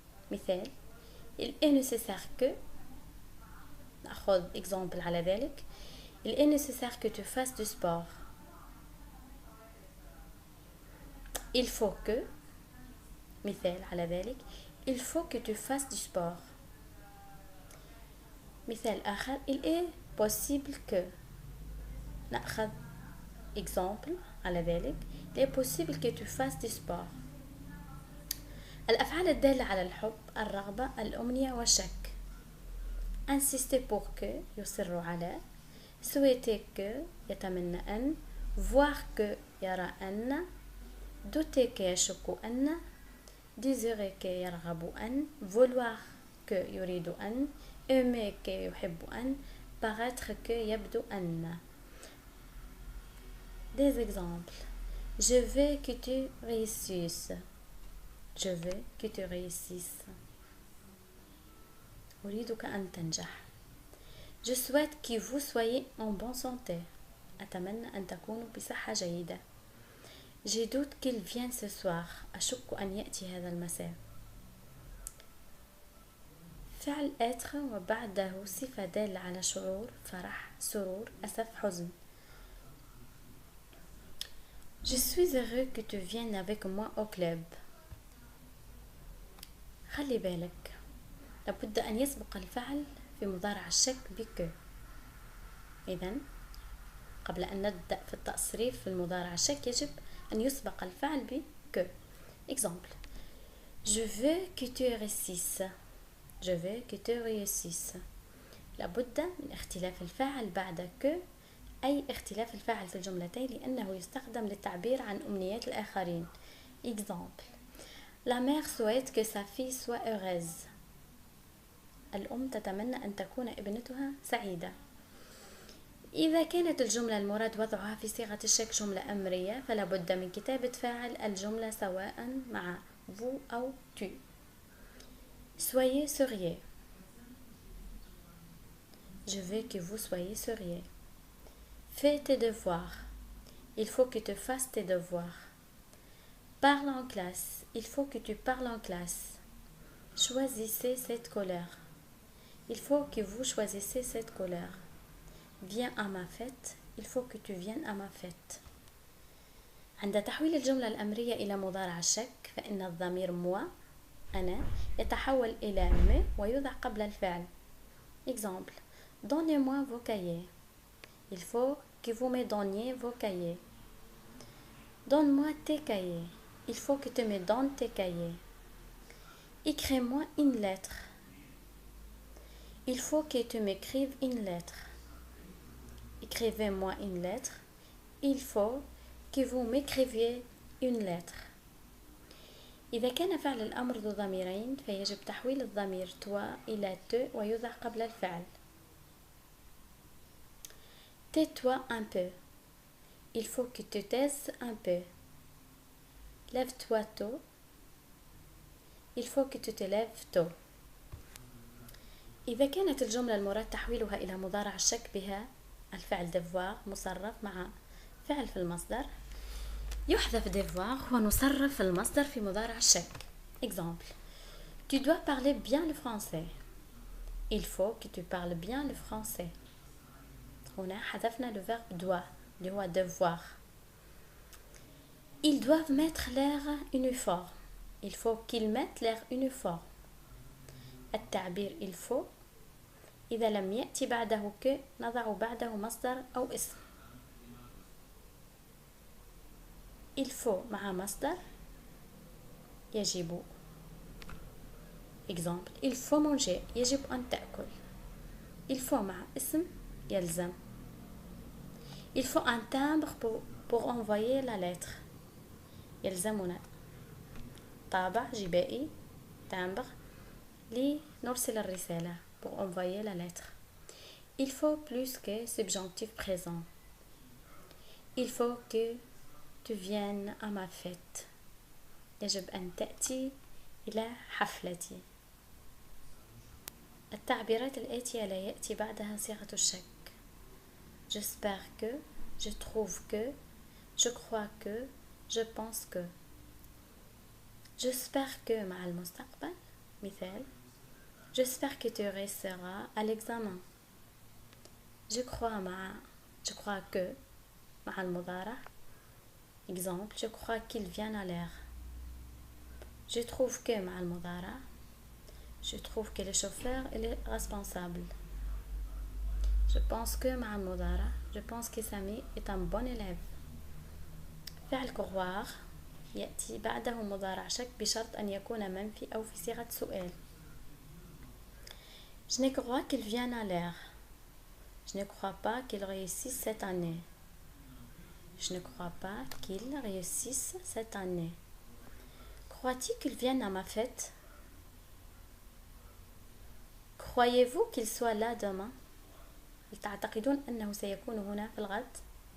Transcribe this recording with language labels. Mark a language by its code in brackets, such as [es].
[ar] مثال [fr] il est nécessaire que [ar] نأخذ [fr] exemple [ar] على ذلك [fr] il est nécessaire que tu fasses du sport. il faut que [ar] مثال على ذلك [fr] il faut que tu fasses du sport. [ar] مثال آخر [fr] il est possible que [ar] نأخذ [fr] exemple [ar] على ذلك [fr] il est possible que tu fasses du sport. [ar] الأفعال الدالة على الحب, الرغبة, الأمنية والشك. [fr] insister pour que [ar] يصر على, [fr] souhaiter que [ar] يتمنى أن, [fr] voir que [ar] يرى أن, [fr] douter que [ar] يشك أن, [fr] désirer que [ar] يرغب أن, [fr] vouloir que [ar] يريد أن, [fr] aimer que [ar] يحب أن, [fr] paraître que [ar] يبدو أن. [fr] Des exemples. Je veux que tu réussisses. Je veux que tu réussisses. [ar] أريدك أن تنجح. [fr] Je souhaite que vous soyez en bonne santé. [ar] أتمنى أن تكونوا بصحة جيدة. [fr] Je doute qu'il vienne ce soir. [ar] أشك أن يأتي هذا المساء. فعل être وبعده صفة دالة على شعور، فرح، سرور، أسف، حزن. [fr] Je suis heureux que tu viennes avec moi au club. [ar] خلي بالك، لابد أن يسبق الفعل في مضارع الشك بك. إذن قبل أن نبدأ في التصريف في المضارع الشك يجب أن يسبق الفعل بك. [fr] Exemple. Je veux que tu réussisses. Je veux que tu réussisses. [ar] لابد من اختلاف الفاعل بعد que، أي اختلاف الفاعل في الجملتين لأنه يستخدم للتعبير عن أمنيات الآخرين. [fr] Exemple. La mère souhaite que sa fille soit heureuse. الأم تتمنى أن تكون ابنتها سعيدة. إذا كانت الجملة المراد وضعها في صيغة الشك جملة أمرية فلا بد من كتابة فاعل الجملة سواء مع vous أو tu. Soyez sérieux. Je veux que vous soyez sérieux. Fais tes devoirs. Il faut que tu fasses tes devoirs. Parle en classe. Il faut que tu parles en classe. Choisissez cette couleur. Il faut que vous choisissiez cette couleur. Viens à ma fête. Il faut que tu viennes à ma fête. [ar] عند تحويل الجملة الأمرية إلى مضارع الشك فإن الضمير moi أنا يتحول إلى me ويوضع قبل الفعل. [fr] Exemple. Donnez-moi vos cahiers. Il faut que vous me donniez vos cahiers. Donne-moi tes cahiers. Il faut que tu me donnes tes cahiers. Écris-moi une lettre. Il faut que tu m'écrives une lettre. Écrivez-moi une lettre. Il faut que vous m'écriviez une lettre. [ar] إذا كان فعل الأمر ذو ضميرين فيجب تحويل الضمير toi إلى te ويوضع قبل الفعل. [fr] Tais-toi un peu. Il faut que tu taises un peu. Lève-toi tôt. Il faut que tu te lèves tôt. [ar] إذا كانت الجملة المراد تحويلها إلى مضارع الشك بها الفعل devoir مصرف مع فعل في المصدر يحذف devoir ونصرف المصدر في مضارع الشك. [fr] Exemple. Tu dois parler bien le français. Il faut que tu parles bien le français. [ar] هنا حذفنا [fr] le verbe doit [ar] اللي هو devoir. [fr] Ils doivent mettre leur uniforme. Il faut qu'ils mettent leur uniforme. [ar] التعبير il faut إذا لم يأتي بعده que نضع بعده مصدر أو اسم. il faut مع مصدر يجب. [fr] Exemple. Il faut manger. [ar] يجب أن تأكل. Il faut مع اسم يلزم. [fr] Il faut un timbre pour envoyer la lettre. [ar] يلزمنا طابع جبائي [fr] timbre [ar] لنرسل الرسالة [fr] pour envoyer la lettre. Il faut plus que subjonctif présent. Il faut que tu viennes à ma fête. [ar] يجب أن تأتي إلى حفلتي. التعبيرات الآتية لا يأتي بعدها صيغة الشك. [fr] J'espère que, je trouve que, je crois que, je pense que. [ar] J'espère que مع المستقبل. مثال. [fr] J'espère que tu réussiras à l'examen. Je crois que [ar] مع المضارع. [fr] Exemple. Je crois qu'il vient à l'heure. Je trouve que [ar] مع المضارع. [fr] Je trouve que le chauffeur est responsable. Je pense que [ar] مع المضارع. [fr] Je pense que Sami est un bon élève. [ar] فعل croire يأتي بعده مضارع شك بشرط أن يكون منفي أو في صيغة سؤال. [fr] Je ne crois qu'il vienne à l'heure. Je ne crois pas qu'il réussisse cette année. Je ne crois pas qu'il réussisse cette année. Crois-tu qu'il vienne à ma fête? Croyez-vous qu'il soit là demain? [ar] هل تعتقدون أنه سيكون هنا في الغد؟